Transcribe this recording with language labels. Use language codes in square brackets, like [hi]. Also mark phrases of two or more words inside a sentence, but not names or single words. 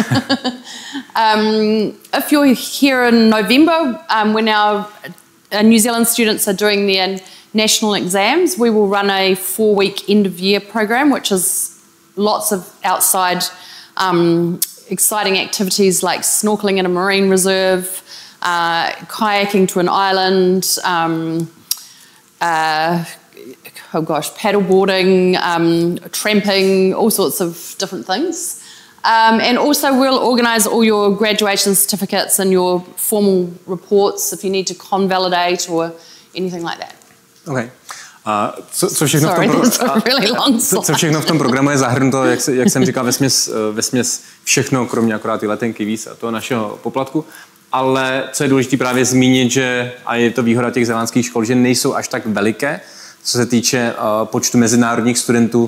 [en] If you're here in November, when our New Zealand students are doing their national exams, we will run a 4-week end-of-year program, which is lots of outside exciting activities like snorkeling in a marine reserve, kayaking to an island, paddleboarding, tramping, all sorts of different things. And also we'll organise all your graduation certificates and your formal reports if you need to convalidate or anything like that. Okay. [cs] Co všechno v tom programu je zahrnuto, jak jsem říkal, vesměs všechno, kromě akorát ty letenky, víz a toho našeho poplatku. Ale co je důležité právě zmínit, že, a je to výhoda těch zélandských škol, že nejsou až tak veliké, co se týče počtu mezinárodních studentů.